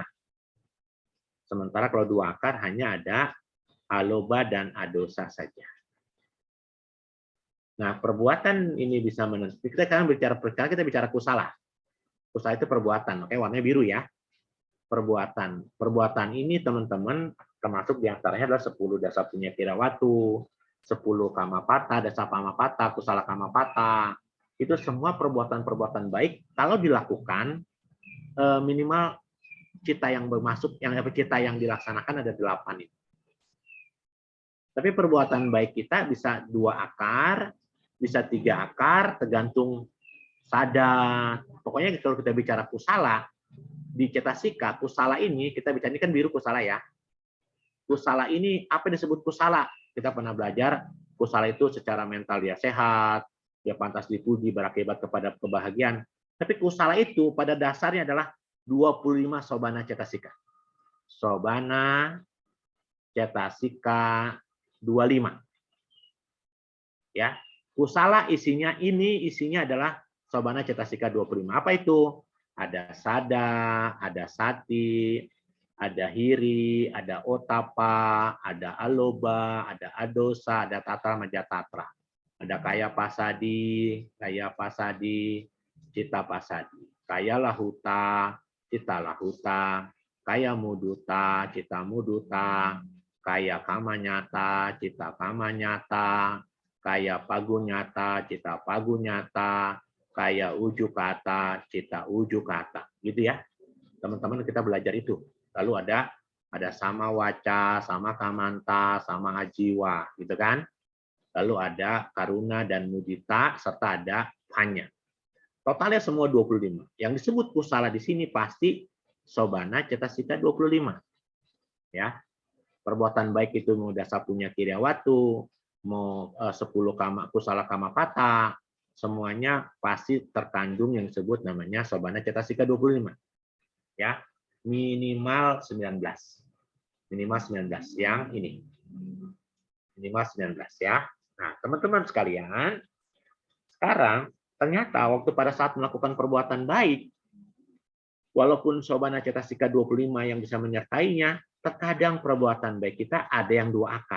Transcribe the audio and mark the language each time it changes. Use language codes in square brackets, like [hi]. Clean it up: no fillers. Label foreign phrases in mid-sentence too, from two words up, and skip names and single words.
[id] Sementara kalau 2 akar hanya ada aloba dan adosa saja. Nah, perbuatan ini bisa menentukan. Kita sekarang kita bicara kusala. Kusala itu perbuatan, makanya warnanya biru ya. Perbuatan. Perbuatan ini teman-teman termasuk diantaranya adalah 10 [pi] dasa punya kirawatu, [id] 10 [pi] kamapata, dasa pamapata, kusala kamapata. [id] Itu semua perbuatan-perbuatan baik kalau dilakukan minimal cita yang bermasuk, cita yang dilaksanakan ada 8 itu. Tapi perbuatan baik kita bisa 2 akar, bisa 3 akar, tergantung sadar. Pokoknya kalau kita bicara kusala, di cetasika, kusala ini, kita bicara ini kan biru kusala ya. Kusala ini, apa yang disebut kusala? Kita pernah belajar, kusala itu secara mental dia sehat, dia pantas dipuji, berakibat kepada kebahagiaan. Tapi kusala itu pada dasarnya adalah 25 [pi] sobana cetasika. Sobana cetasika 25. [id] Ya, kusala isinya adalah [pi] sobana cetasika [id] 25. Apa itu? Ada sada, ada sati, ada hiri, ada otapa, ada aloba, ada adosa, ada [pi] tatra, majatatra. Ada kaya pasadi, cita pasadi. Kaya lahuta, cita lahuta. Kaya muduta, cita muduta. Kaya kamanyata, cita kamanyata. Kaya pagunyata, cita pagunyata. Kaya ujukata, cita ujukata. [id] Gitu ya. Teman-teman kita belajar itu. Lalu ada Ada [pi] sama waca, sama kamanta, sama ajiwa, [id] gitu kan? Lalu ada karuna dan mudita, serta ada panya. Totalnya semua 25. Yang disebut kusala di sini pasti [pi] sobana cetasika [id] 25. Ya. Perbuatan baik itu mau [pi] dasa punya kiryawatu, [id] mau 10 [pi] kusala kamapata, [id] semuanya pasti terkandung yang disebut namanya [pi] sobana cetasika [id] 25. Ya. Minimal 19. Minimal 19 yang ini. Minimal 19 ya. Nah, teman-teman sekalian, sekarang ternyata waktu pada saat melakukan perbuatan baik, walaupun [pi] sobana cetasika [id] 25 yang bisa menyertainya, terkadang perbuatan baik kita ada yang 2 akar.